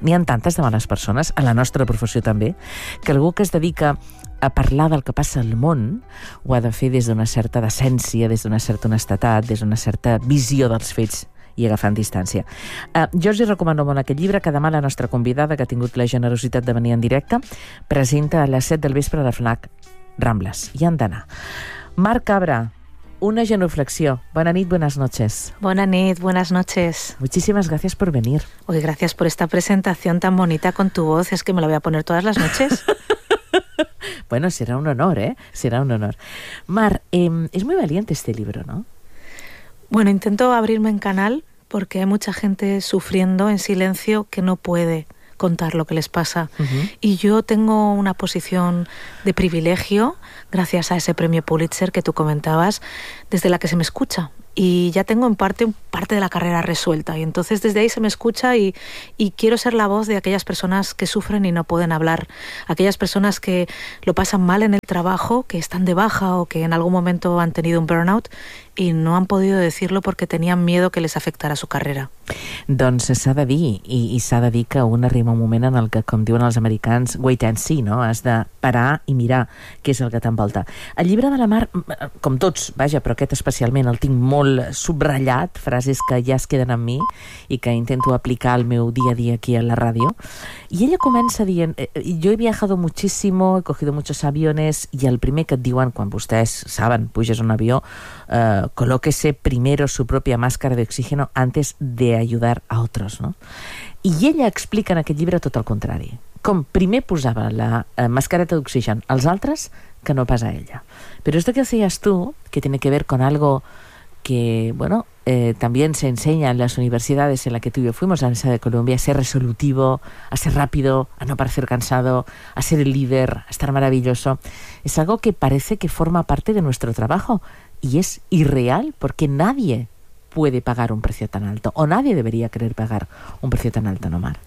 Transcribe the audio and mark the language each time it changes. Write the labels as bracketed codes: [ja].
[ca] N'hi ha tantes de males persones, a la nostra professió també, que algú que es dedica a parlar del que passa al món ho ha de fer des d'una certa decència, des d'una certa honestetat, des d'una certa visió dels fets i agafant distància. Jo us hi recomano molt aquest llibre, que demà la nostra convidada, que ha tingut la generositat de venir en directe, presenta a les 7 del vespre a la FNAC Rambles. Hi han d'anar. Mar Cabra, una genuflexió. Bona nit, [es] buenas noches. [ca] Bona nit, [es] buenas noches. Muchísimas gracias por venir. Oye, gracias por esta presentación tan bonita con tu voz. Es que me la voy a poner todas las noches. Bueno, será un honor, ¿eh? Será un honor. Mar, es muy valiente este libro, ¿no? Bueno, intento abrirme en canal porque hay mucha gente sufriendo en silencio que no puede contar lo que les pasa. Uh-huh. Y yo tengo una posición de privilegio, gracias a ese premio Pulitzer que tú comentabas, desde la que se me escucha. Y ya tengo en parte de la carrera resuelta. Y entonces desde ahí se me escucha y quiero ser la voz de aquellas personas que sufren y no pueden hablar. Aquellas personas que lo pasan mal en el trabajo, que están de baja o que en algún momento han tenido un burnout y no han podido decirlo porque tenían miedo que les afectara su carrera. [ca] Doncs s'ha de dir, i s'ha de dir que un arriba un moment en el que, com diuen els americans, [en] wait and see, [ca] no? Has de parar i mirar què és el que t'envolta. El llibre de la Mar, com tots, vaja, però aquest especialment el tinc molt subratllat, frases que ja es queden amb mi i que intento aplicar al meu dia a dia aquí a la ràdio. I ella comença dient, [es] yo he viajado muchísimo, he cogido muchos aviones, [ca] i el primer que et diuen, quan vostès saben, puges un avió, [es] colóquese primero su propia máscara de oxígeno antes de ayudar a otros, no? [ca] I ella explica en aquest llibre tot el contrari. Com primer posava la mascareta d'oxigen als altres que no pas a ella. [es] Però esto que hacías tú, que tiene que ver con algo que, bueno, también se enseña en las universidades en la que tú y yo fuimos, a la Universidad de Columbia, a ser resolutivo, a ser rápido, a no parecer cansado, a ser el líder, a estar maravilloso. Es algo que parece que forma parte de nuestro trabajo y es irreal porque nadie puede pagar un precio tan alto o nadie debería querer pagar un precio tan alto, Omar.